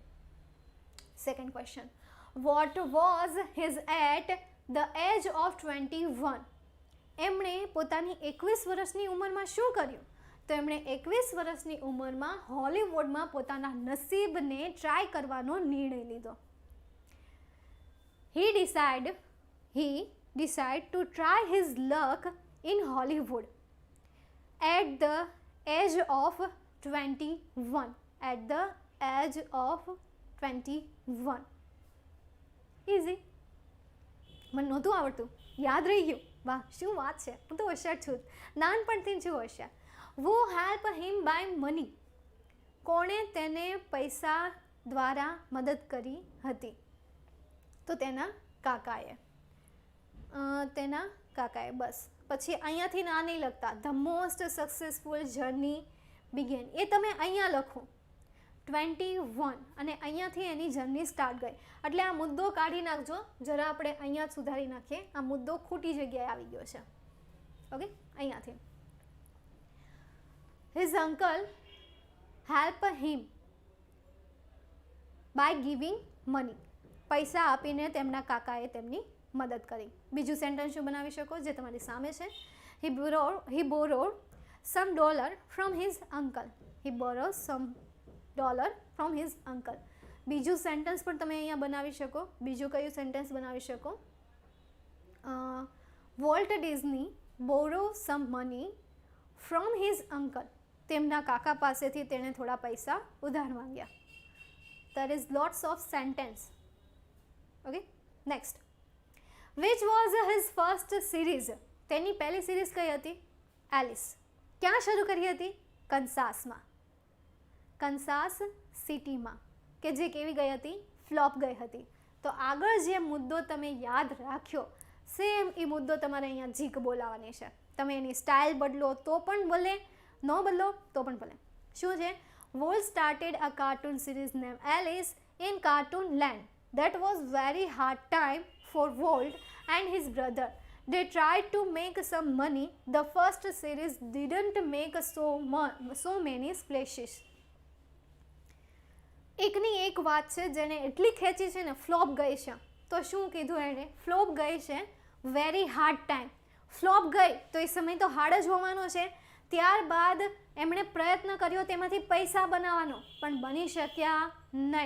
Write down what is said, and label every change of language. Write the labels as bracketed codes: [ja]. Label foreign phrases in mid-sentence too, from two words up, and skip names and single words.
[en] Second question, what was his at the age of 21? [gu] એમણે પોતાની 21 વર્ષની ઉંમરમાં શું કર્યું? તો એમણે 21 વર્ષની ઉંમરમાં હોલિવૂડમાં પોતાના નસીબને ટ્રાય કરવાનો નિર્ણય લીધો. [en] He decided to try his luck in Hollywood at the age of 21. At the age of 21. Easy. [gu] મને નહોતું આવડતું, યાદ રહી ગયું. વાહ, શું વાત છે! હું તો હોશિયાર છું, નાનપણથી છું હોશિયાર. [en] Who help him by money? [gu] કોણે તેને પૈસા દ્વારા મદદ કરી હતી? તો તેના કાકાએ. બસ પછી અહીંયાથી ના નહીં લખતા. [en] the most successful journey began, [gu] એ તમે અહીંયા લખો 21 અને અહીંયાથી એની જર્ની સ્ટાર્ટ ગઈ. એટલે આ મુદ્દો કાઢી નાખજો જરા, આપણે અહીંયા સુધારી નાખીએ. આ મુદ્દો ખોટી જગ્યાએ આવી ગયો છે. ઓકે, અહીંયાથી. [en] His uncle helped him by giving money. [gu] પૈસા આપીને તેમના કાકાએ તેમની મદદ કરી. બીજું સેન્ટેન્સ શું બનાવી શકો જે તમારી સામે છે? [en] He borrowed some dollar from his uncle. He borrowed some dollar from his uncle. [gu] બીજું સેન્ટેન્સ પણ તમે અહીંયા બનાવી શકો. બીજું કયું સેન્ટેન્સ બનાવી શકો? [en] Walt Disney borrowed some money from his uncle. [gu] તેમના કાકા પાસેથી તેણે થોડા પૈસા ઉધાર માંગ્યા. [en] There is lots of sentence. Okay, next. Which was his first series? [gu] તેની પહેલી સિરીઝ કઈ હતી? એલિસ. ક્યાં શરૂ કરી હતી? કન્સાસમાં, કન્સાસ સિટીમાં, કે જે કેવી ગઈ હતી? ફ્લોપ ગઈ હતી. તો આગળ જે મુદ્દો તમે યાદ રાખ્યો સેમ એ મુદ્દો તમારે અહીંયા જીક બોલાવવાની છે. તમે એની સ્ટાઇલ બદલો તો પણ ભલે, ન બદલો તો પણ ભલે. શું છે? [en] Walt started a cartoon series named Alice in Cartoon Land. That was very hard time for Walt and his brother. they tried to make some money. The first series didn't make so many splashes. [gu] એકની એક વાત છે જેને એટલી ખેંચી છે ને ફ્લોપ ગઈ છે. તો શું કીધું એણે? ફ્લોપ ગઈ છે, [en] very hard time. [gu] ફ્લોપ ગઈ તો એ સમય તો હાર્ડ જ હોવાનો છે. ત્યારબાદ એમણે પ્રયત્ન કર્યો તેમાંથી પૈસા બનાવવાનો, પણ બની શક્યા નહીં.